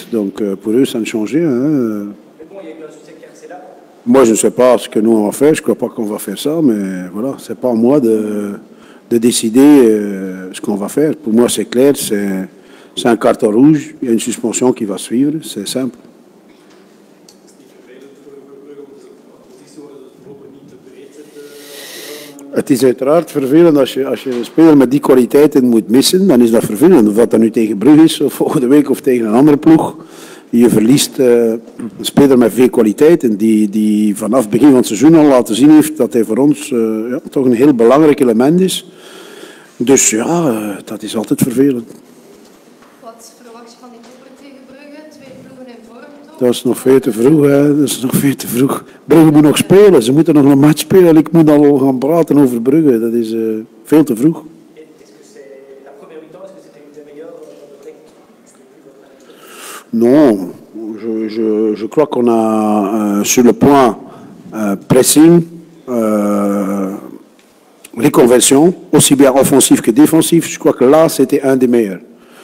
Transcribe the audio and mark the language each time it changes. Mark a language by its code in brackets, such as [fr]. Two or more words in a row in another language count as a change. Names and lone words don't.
[fr] Donc, pour eux, ça ne change rien. Hein. Mais bon, il y a eu un souci avec Carcera. Moi, je ne sais pas ce que nous on va faire. Je ne crois pas qu'on va faire ça, mais voilà, c'est pas à moi de décider ce qu'on va faire. Pour moi, c'est clair, c'est un carton rouge. Il y a une suspension qui va suivre. C'est simple. [nl] Het is uiteraard vervelend als je een speler met die kwaliteiten moet missen. Dan is dat vervelend. Of dat nu tegen Brugge is, of volgende week, of tegen een andere ploeg. Je verliest een speler met veel kwaliteiten. Die vanaf het begin van het seizoen al laten zien heeft dat hij voor ons toch een heel belangrijk element is. Dus ja, dat is altijd vervelend. Wat verwacht je van die topper tegen Brugge? 2 ploegen in vorm, toch? Dat is nog veel te vroeg. Hè. Dat is nog veel te vroeg. Brugge moet nog spelen. Ze moeten nog een match spelen. Ik moet al gaan praten over Brugge. Dat is veel te vroeg. [fr] Non, je crois qu'on a sur le point pressing, reconversion, aussi bien offensif que défensif. Je crois que là, c'était un des meilleurs.